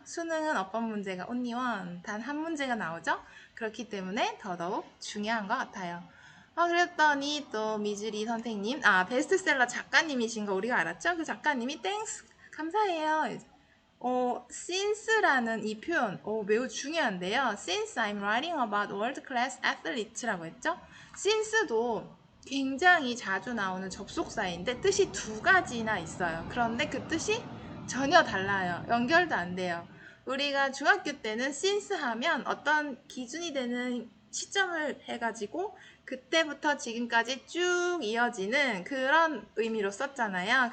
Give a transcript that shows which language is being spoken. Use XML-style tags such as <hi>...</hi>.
<ko>수능은 어법 문제가 only one, 단 한 문제가 나오죠. 그렇기 때문에 더더욱 중요한 것 같아요. 그랬더니 또 미즈리 선생님, 베스트셀러 작가님이신 거 우리가 알았죠? 그 작가님이 땡스, 감사해요. since라는 이 표현 매우 중요한데요.</ko> <en>Since I'm writing about world-class athletes</en> <ko>라고 했죠. since도 굉장히 자주 나오는 접속사인데 뜻이 두 가지나 있어요. 그런데 그 뜻이 전혀 달라요. 연결도 안 돼요. 우리가 중학교 때는 since 하면 어떤 기준이 되는 시점을 해가지고 그때부터 지금까지 쭉 이어지는 그런 의미로 썼잖아요.</ko>